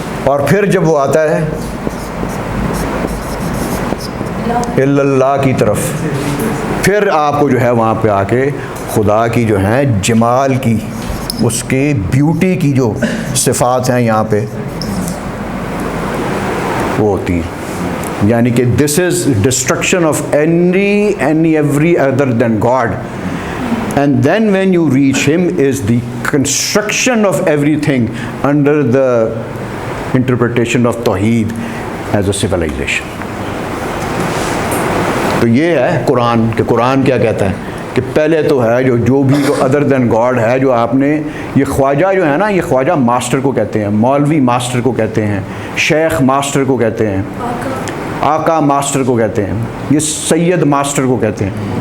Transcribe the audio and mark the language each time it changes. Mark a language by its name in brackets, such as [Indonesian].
[Urdu] اور پھر جب وہ آتا ہے الا اللہ کی طرف، پھر آپ کو جو ہے وہاں پہ آ کے خدا کی جو ہیں جمال کی، اس کے بیوٹی کی جو صفات ہیں یہاں پہ وہ ہوتی ہیں. یعنی کہ [English] This is destruction of any every other than God. And then when you reach him is the construction of everything under the interpretation of Tawheed as a civilization. [Urdu] تو یہ ہے قرآن، کہ قرآن کیا کہتا ہے کہ پہلے تو ہے جو بھی [English] other than God [Urdu] ہے، جو آپ نے یہ خواجہ جو ہے نا، یہ خواجہ ماسٹر کو کہتے ہیں، مولوی ماسٹر کو کہتے ہیں، شیخ ماسٹر کو کہتے ہیں، آقا ماسٹر کو کہتے ہیں، یہ سید ماسٹر کو کہتے ہیں.